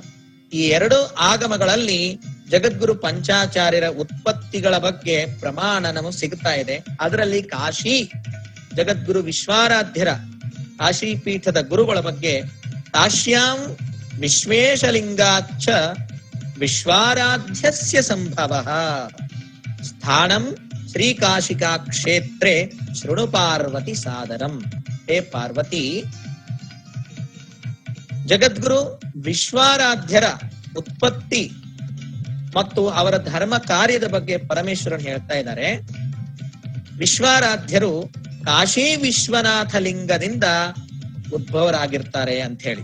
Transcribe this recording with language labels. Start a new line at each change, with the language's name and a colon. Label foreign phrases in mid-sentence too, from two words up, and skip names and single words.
Kannada: ಈ 2 ಆಗಮಗಳಲ್ಲಿ ಜಗದ್ಗುರು ಪಂಚಾಚಾರ್ಯರ ಉತ್ಪತ್ತಿಗಳ ಬಗ್ಗೆ ಪ್ರಮಾಣ ನಮಗೆ ಸಿಗ್ತಾ ಇದೆ. ಅದರಲ್ಲಿ ಕಾಶಿ ಜಗದ್ಗುರು ವಿಶ್ವಾರಾಧ್ಯರ ಕಾಶಿ ಪೀಠದ ಗುರುಗಳ ಬಗ್ಗೆ
Sanskrit: ಕಾಶ್ಯಾಂ ವಿಶ್ವೇಶಲಿಂಗಾಚ್ಚ ವಿಶ್ವಾರಾಧ್ಯಸ್ಯ ಸಂಭವ ಸ್ಥಾನಂ ಶ್ರೀಕಾಶಿಕಾ ಕ್ಷೇತ್ರೇ ಶೃಣು ಪಾರ್ವತಿ ಸಾದರಂ.
Kannada: ಹೇ ಪಾರ್ವತಿ, ಜಗದ್ಗುರು ವಿಶ್ವಾರಾಧ್ಯರ ಉತ್ಪತ್ತಿ ಮತ್ತು ಅವರ ಧರ್ಮ ಕಾರ್ಯದ ಬಗ್ಗೆ ಪರಮೇಶ್ವರನ್ ಹೇಳ್ತಾ ಇದ್ದಾರೆ. ವಿಶ್ವಾರಾಧ್ಯರು ಕಾಶಿ ವಿಶ್ವನಾಥ ಲಿಂಗದಿಂದ ಉದ್ಭವರಾಗಿರ್ತಾರೆ ಅಂತ ಹೇಳಿ.